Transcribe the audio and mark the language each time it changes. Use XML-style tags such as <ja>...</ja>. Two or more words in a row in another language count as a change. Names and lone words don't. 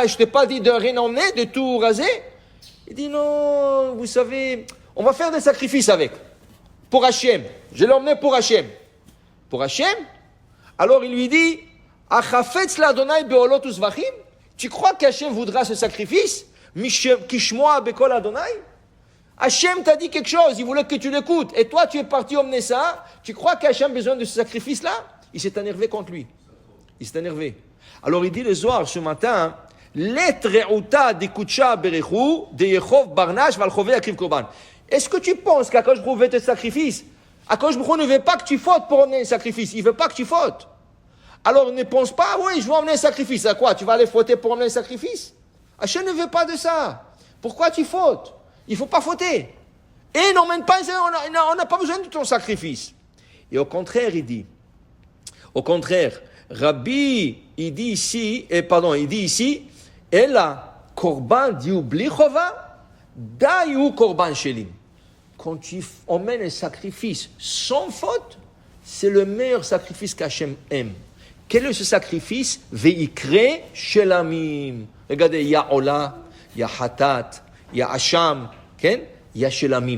<fr>Je t'ai pas dit de rien emmener, de tout raser? Il dit, non, vous savez, on va faire des sacrifices avec. Pour Hachem. Je l'ai emmené pour Hachem. Pour Hachem? Alors il lui dit,</fr> <he>החפץ לה' בעולות וזבחים?</he> <fr>Tu crois qu'Hachem voudra ce sacrifice?</fr> <he>כשמע בקול ה?</he> <fr>Hachem t'a dit quelque chose, il voulait que tu l'écoutes. Et toi, tu es parti emmener ça. Tu crois qu'Hachem a besoin de ce sacrifice-là? Il s'est énervé contre lui. Il s'est énervé. Alors il dit le Zohar ce matin, est-ce que tu penses qu'</fr> <he>הקדוש ברוך הוא</he> <fr>veut tes sacrifices?</fr> <he>הקדוש ברוך הוא</he> <fr>ne veut pas que tu fautes pour emmener un sacrifice. Il ne veut pas que tu fautes. Alors ne pense pas, oui, je vais emmener un sacrifice. À quoi? Tu vas aller fauter pour emmener un sacrifice? Hachem ne veut pas de ça. Pourquoi tu fautes? Il ne faut pas fauter. Et n'emmène pas, on n'a pas besoin de ton sacrifice. Et au contraire, il dit, Rabbi, il dit ici,</fr> <he>אלא קרבן דיו בלי חובה דיו קרבן שלם.</he> <fr>Quand tu emmènes un sacrifice sans faute, c'est le meilleur sacrifice qu'Hachem aime. Quel est ce sacrifice?</fr> <he>ויקרא שלמים.</he> <fr>Regardez, il y a Ola, il y a Hatat, il y a Hacham, il y a shelamim.</fr>